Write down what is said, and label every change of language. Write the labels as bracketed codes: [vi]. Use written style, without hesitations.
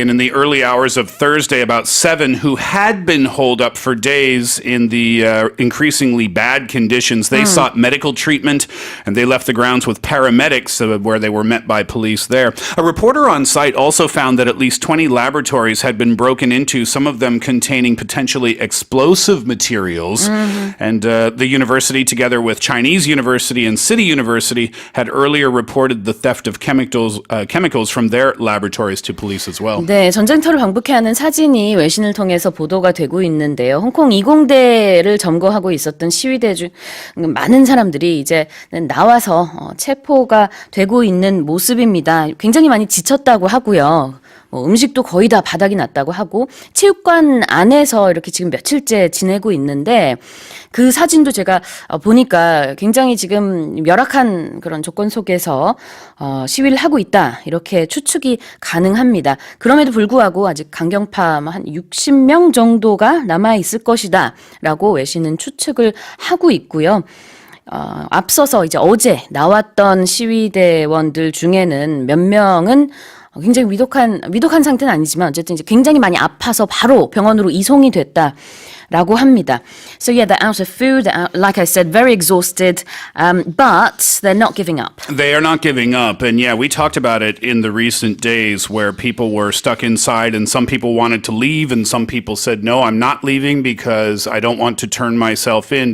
[en] And in the early hours of Thursday, about 7 who had been holed up for days in the increasingly bad conditions, they sought medical treatment, and they left the grounds with paramedics where they were met by police there. A reporter on site also found that at least 20 laboratories had been broken into, some of them containing potentially explosive materials. And the university, together with Chinese University and City University, had earlier reported the theft of chemicals from their laboratories to police as well. [ko] 네, 전쟁터를 방북해 하는 사진이 외신을 통해서 보도가 되고 있는데요. 홍콩 이공대를 점거하고 있었던 시위대 중 많은 사람들이 이제 나와서 체포가 되고 있는 모습입니다. 굉장히 많이 지쳤다고 하고요. 음식도 거의 다 바닥이 났다고 하고 체육관 안에서 이렇게 지금 며칠째 지내고 있는데 그 사진도 제가 보니까 굉장히 지금 열악한 그런 조건 속에서 시위를 하고 있다 이렇게 추측이 가능합니다. 그럼에도 불구하고 아직 강경파 한 60명 정도가 남아있을 것이다 라고 외신은 추측을 하고 있고요. 앞서서 이제 어제 나왔던 시위대원들 중에는 몇 명은 굉장히 위독한 상태는 아니지만 어쨌든 이제 굉장히 많이 아파서 바로 병원으로 이송이 됐다라고 합니다. [en] So yeah, they're out of food, like I said, very exhausted, but they're not giving up. They are not giving up. And yeah, we talked about it in the recent days where people were stuck inside and some people wanted to leave and some people said, no, I'm not leaving because I don't want to turn myself in.